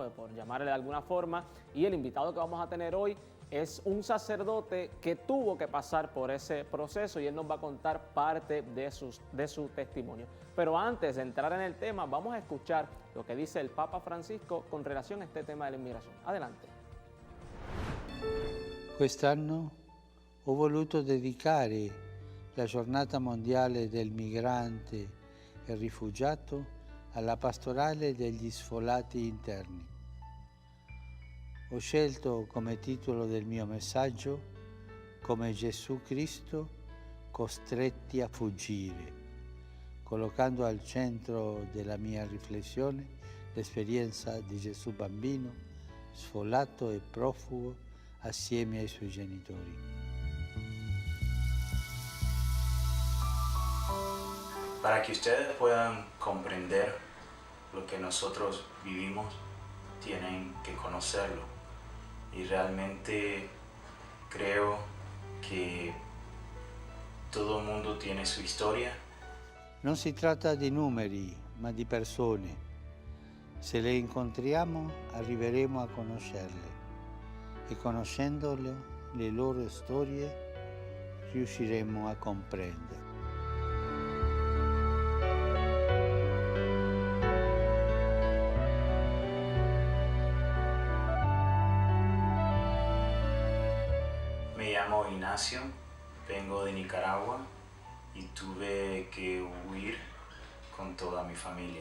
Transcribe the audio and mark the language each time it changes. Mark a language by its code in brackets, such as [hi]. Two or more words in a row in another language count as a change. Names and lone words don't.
[es] Por llamarle de alguna forma. Y el invitado que vamos a tener hoy es un sacerdote que tuvo que pasar por ese proceso y él nos va a contar parte de su testimonio. Pero antes de entrar en el tema, vamos a escuchar lo que dice el Papa Francisco con relación a este tema de la inmigración. Adelante. [it] Quest'anno ho voluto dedicare la giornata mondiale del migrante e rifugiato alla pastorale degli sfollati interni. Ho scelto come titolo del mio messaggio come Gesù Cristo costretti a fuggire, collocando al centro della mia riflessione l'esperienza di Gesù bambino, sfollato e profugo assieme ai suoi genitori. [es] Para que ustedes puedan comprender lo que nosotros vivimos, tienen que conocerlo. Y realmente creo que todo el mundo tiene su historia. [it] Non si tratta di numeri, ma di persone. Se le incontriamo, arriveremo a conoscerle. E conoscendole, le loro storie, riusciremo a comprendere. [es] Me llamo Ignacio, vengo de Nicaragua y tuve que huir con toda mi familia.